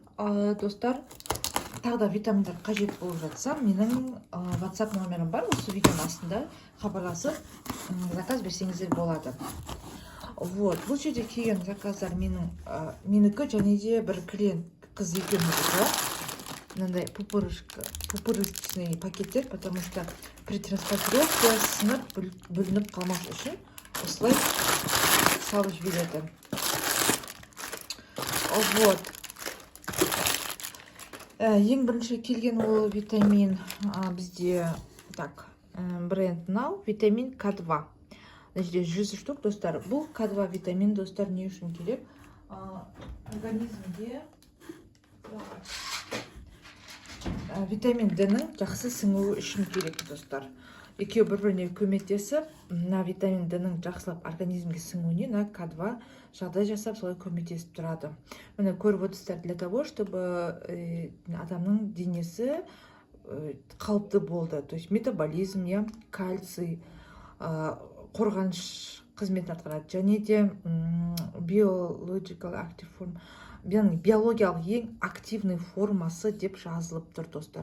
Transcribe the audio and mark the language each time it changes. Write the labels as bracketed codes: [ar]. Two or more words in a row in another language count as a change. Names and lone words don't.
[kk] Достар, тағы да витаминдар қажет болып жатса, менің WhatsApp номерім бар, осы видеоның астында хабарласып заказ берсеңіздер болады. Вот, бұл жерде келген заказдар менікі, және де бір клиент қыз екеуміздікі. Мынандай пупырышечный пакеттер, [ru] потому что при транспортировке [kk] сынып бүлініп қалмас үшін осылай салып жібереді. Вот. Ең бірінші келген ол витамин бізде бренд Now, витамин К2. [ru] Значит, 100 штук, достар. [kk] Бұл К2 витамин, достар, не үшін керек? Организмде витамин Д-ның жақсы сіңуі үшін керек, достар. Екеуі бір-біріне көмектесіп, витамин Д-ның жақсылап организмге сіңуіне К2 жағдай жасап, солай көмектесіп тұрады. Міне көріп отырсыздар, [ru] для того, чтобы [kk] адамның денесі қалыпты болды. [ru] То есть [kk] метаболизм, кальций, қорғаныш қызметін атқарады. Және де биологиялық ең активный формасы деп жазылып тұр, достар.